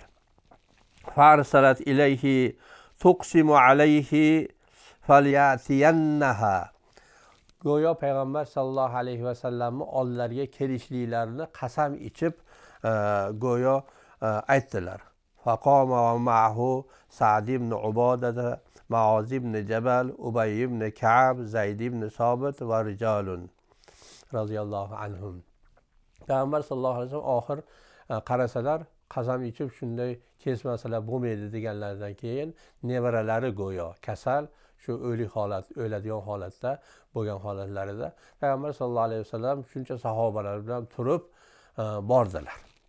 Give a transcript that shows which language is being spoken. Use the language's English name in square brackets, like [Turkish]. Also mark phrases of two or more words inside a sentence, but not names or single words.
[Arabic] فأرسلت إليه تقسم عليه ليأتينها. [Uzbek] Go'yo payg'ambar [Arabic] صلى الله عليه وسلم [Uzbek] oldilariga kelishliklarini qasam ichib go'yo aytdilar. [Arabic] فقام معه سعد بن عبادة معاذ بن جبل أبي بن كعب, زيد بن ثابت ورجال رضي الله عنهم. [Uzbek] Payg'ambar [Arabic] صلى الله عليه وسلم [Uzbek] oxir qarasalar, qasam ichib shunday kesmasalar bo'lmaydi deganlaridan keyin nevaralari go'yo kasal, shu o'ladigan holatda bo'lgan holatlarida payg'ambar [Arabic] صلى الله عليه وسلم [Uzbek] shuncha sahobalar bilan turib bordilar.